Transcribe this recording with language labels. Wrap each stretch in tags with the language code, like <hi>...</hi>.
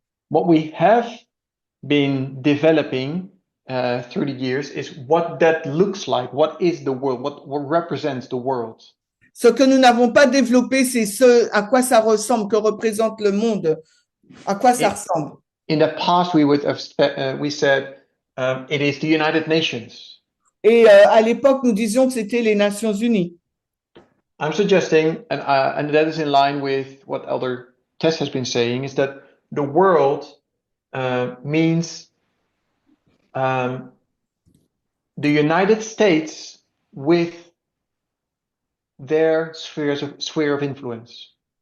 <en>What we have been developing through the years is what that looks like. What is the world? What represents the world?</en> <fr>Ce que nous n'avons pas développé, c'est ce à quoi ça ressemble, que représente le monde, à quoi ça ressemble.</fr> <en>In the past, we said it is the United Nations.</en> <fr>Et à l'époque, nous disions que c'était les Nations Unies.</fr> <en>I'm suggesting, and that is in line with what Elder Tess has been saying, is that the world means the United States with their sphere of influence.</en>